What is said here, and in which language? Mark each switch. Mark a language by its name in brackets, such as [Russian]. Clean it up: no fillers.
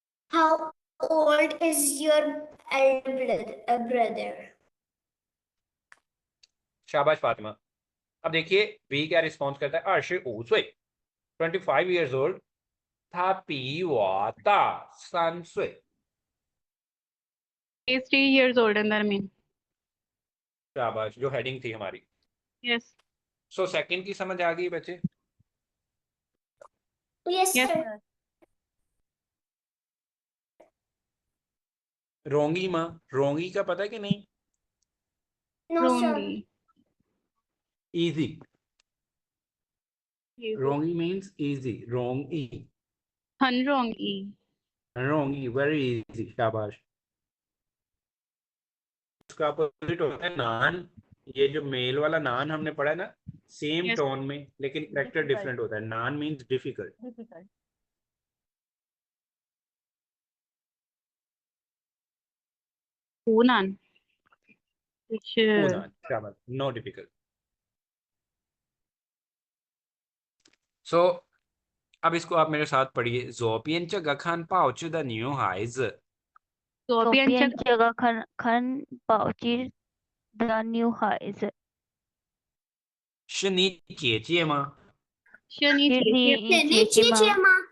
[English] How old is your elder brother? [Hindi] शाबाश फातिमा। अब देखिए बी क्या रिस्पॉन्स करता है, 25 [English] 25 years old, [Chinese] 他比我大3岁。 [English] He is 3 years older than me. [Hindi] शाबाश, जो हेडिंग थी हमारी। [English] Yes. [Hindi] सो सेकंड की समझ आ गई बच्चे? [English] Yes, Yes. sir. [Hindi] रोंगी माँ, रोंगी का पता है कि नहीं? [English] No, sir. Wrongy. Easy. Easy. [Hindi] रोंगी means easy, रोंगी। Unwrongy. रोंगी very easy, शाबाश। उसका अपोजिट होता है नान। ये जो मेल वाला नान हमने पढ़ा है ना, सेम [English] Yes. [Hindi] टोन में, लेकिन कैरेक्टर डिफरेंट होता है। नान means difficult. Hunan. Which Poona, शाबाश, नो डिफिकल्ट। सो अब इसको आप मेरे साथ पढ़िए। [Chinese] 左边这个看报纸的女孩子左边这左边个这个看报纸的女孩子是你姐姐吗？是你是姐姐你姐姐吗？